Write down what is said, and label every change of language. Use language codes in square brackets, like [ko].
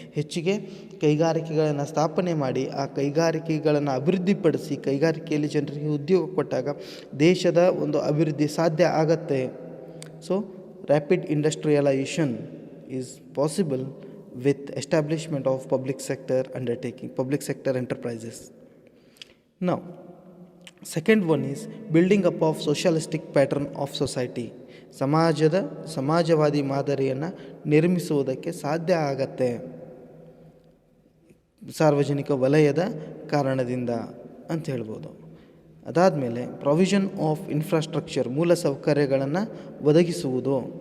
[kn] ಹೆಚ್ಚಿಗೆ ಕೈಗಾರಿಕೆಗಳನ್ನು ಸ್ಥಾಪನೆ ಮಾಡಿ ಆ ಕೈಗಾರಿಕೆಗಳನ್ನು ಅಭಿವೃದ್ಧಿಪಡಿಸಿ ಕೈಗಾರಿಕೆಯಲ್ಲಿ ಜನರಿಗೆ ಉದ್ಯೋಗ ಕೊಟ್ಟಾಗ ದೇಶದ ಒಂದು ಅಭಿವೃದ್ಧಿ ಸಾಧ್ಯ ಆಗತ್ತೆ. [en] So rapid industrialisation is possible with establishment of public sector undertaking, public sector enterprises. Now, second one is building up of socialistic pattern of society. [kn] ಸಮಾಜವಾದಿ ಮಾದರಿಯನ್ನು ನಿರ್ಮಿಸುವುದಕ್ಕೆ ಸಾಧ್ಯ ಆಗತ್ತೆ ಸಾರ್ವಜನಿಕ ವಲಯದ ಕಾರಣದಿಂದ ಅಂತ ಹೇಳ್ಬೋದು. ಅದಾದಮೇಲೆ [en] provision of infrastructure, [kn] ಮೂಲ ಸೌಕರ್ಯಗಳನ್ನು ಒದಗಿಸುವುದು.